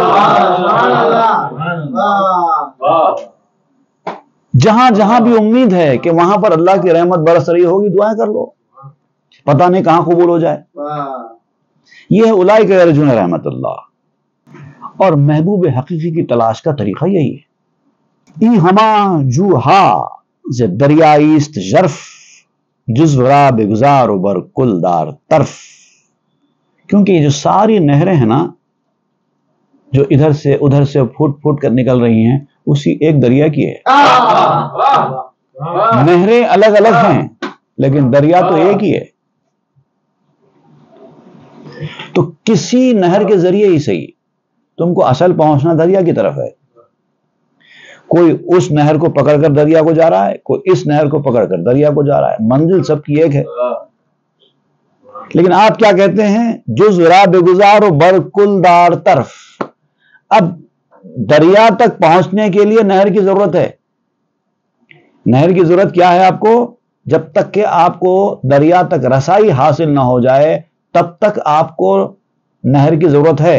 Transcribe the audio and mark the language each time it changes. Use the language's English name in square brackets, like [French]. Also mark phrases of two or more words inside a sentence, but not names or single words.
[Urdu] جہاں جہاں بھی امید ہے کہ وہاں پر اللہ کی رحمت برس رہی ہوگی دعائیں کر لو، پتہ نہیں کہاں قبول ہو جائے. [Arabic] یہ ہے اولئک یرجون رحمت اللہ. [Urdu] اور محبوب حقیقی کی تلاش کا طریقہ یہی ہے. [Persian] ای ہما جو ہا ز دریائیست ژرف، جزو را بگزار و بر کل دار طرف. [Urdu] کیونکہ یہ جو ساری نہریں ہیں نا جو ادھر سے ادھر سے پھوٹ پھوٹ کر نکل رہی ہیں، اسی ایک دریا کی ہے. نہریں الگ الگ ہیں لیکن دریا تو ایک ہی ہے. تو کسی نہر کے ذریعے ہی صحیح تم کو اصل پہنچنا دریا کی طرف ہے. کوئی اس نہر کو پکڑ کر دریا کو جا رہا ہے، کوئی اس نہر کو پکڑ کر دریا کو جا رہا ہے، منزل سب کی ایک ہے. لیکن آپ کیا کہتے ہیں؟ [Persian] جزو را بگزار و بر کل دار طرف. [Urdu] اب دریا تک پہنچنے کے لیے نہر کی ضرورت ہے. نہر کی ضرورت کیا ہے آپ کو؟ جب تک کہ آپ کو دریا تک رسائی حاصل نہ ہو جائے تب تک آپ کو نہر کی ضرورت ہے.